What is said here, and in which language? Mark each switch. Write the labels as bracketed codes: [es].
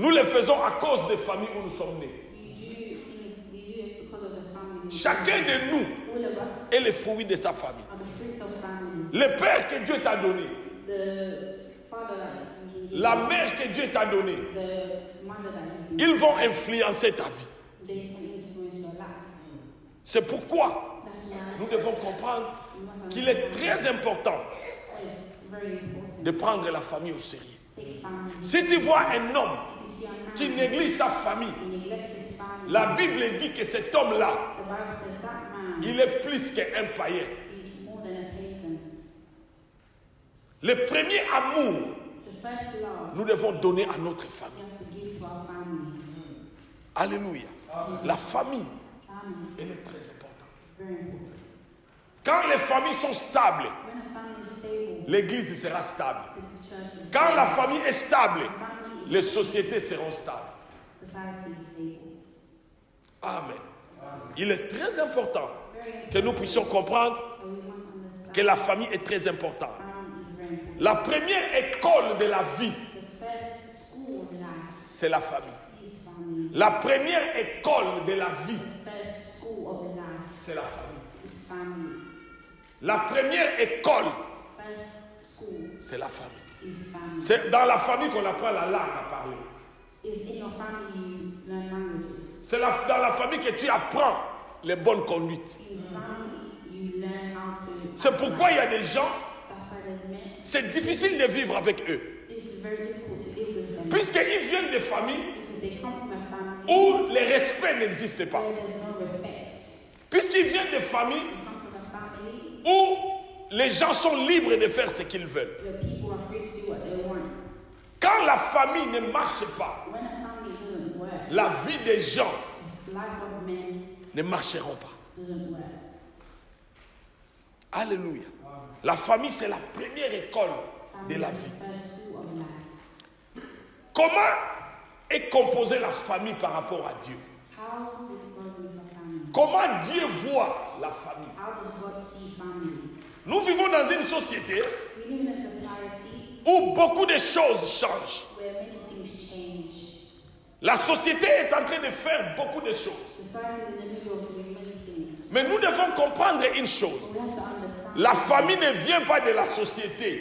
[fr] nous les faisons à cause des familles où nous sommes nés. [en] we do it because of the family. [fr] Chacun de nous [en] All of us [fr] est le fruit de sa famille. [en] are the fruits of family. [fr] Le père que Dieu t'a donné, [en] The father that you give, [fr] la mère que Dieu t'a donnée, [en] the mother that you give, [fr] ils vont influencer ta vie. [en] they can influence your life. [fr] C'est pourquoi [en] That's why [fr] nous devons comprendre [en] we must [fr] qu'il est [en] understand [fr] très important [en] that it's very [fr] de prendre la famille au sérieux. [en] Take family. [fr] Si tu vois un homme [en] You see a man [fr] qui néglige sa famille, [en] who neglects his family. [fr] la Bible dit que cet homme-là, [en] The Bible says that man [fr] il est plus qu'un païen. [en] is more than a pagan. [fr] Le premier amour, [en] The first love [fr] nous devons donner à notre [en] we [fr] famille. [en] have to give to our family. [fr] Alléluia. La famille, [en] Family [fr] elle est très importante. [en] is very important. [fr] Quand les familles sont stables, [en] When a family is stable, [fr] l'église sera stable. [en] the church is [fr] Quand la famille est stable, [en] stable. Family is [fr] les sociétés seront stables. [en] society is stable. [fr] Amen. Il est très important [en] Very [fr] que nous puissions comprendre [en] but we must understand [fr] que la famille est très importante. [en] family is very important. [fr] La première école de la vie, [en] The first school of life [fr] c'est la famille. [en] is family. [fr] La première école de la vie, [en] The first school of life [fr] c'est la famille. [en] is family. [fr] La première école, [en] First school [fr] c'est la famille. [en] is family. [fr] C'est dans la famille qu'on apprend la langue à parler. [en] It's in your family you learn languages. [fr] C'est dans la famille que tu apprends les bonnes conduites. [en] In family you learn how to. [fr] C'est pourquoi il y a des gens, [en] That's why there's men. [fr] c'est difficile de vivre avec eux. [en] It's very difficult to live with them [fr] Puisqu'ils viennent de familles [en] because they come from a family [fr] où le respect n'existe pas. [en] where there's no respect. [fr] Puisqu'ils viennent de familles [en] They come from a family [fr] où les gens sont libres de faire ce qu'ils veulent. [en] where people are free to do what they want. [fr] Quand la famille ne marche pas, [en] When a family doesn't work, [fr] la vie des gens [en] life of men [fr] ne marcheront pas. [en] doesn't work. [fr] Alléluia. La famille, c'est la première école de [en] Family is [fr] vie. [en] the first school of life. [fr] Comment est composée la famille par rapport à Dieu? [en] How does God live a family? [fr] Comment Dieu voit la famille? [en] How does God see family? [fr] Nous vivons dans une société [en] We live in a society [fr] où beaucoup de choses changent. [en] where many things change. [fr] La société est en train de faire beaucoup de choses. [en] Society is in the middle of doing many things. [fr] Mais nous devons comprendre une chose. [en] We have to understand [fr] La famille ne vient pas de la société,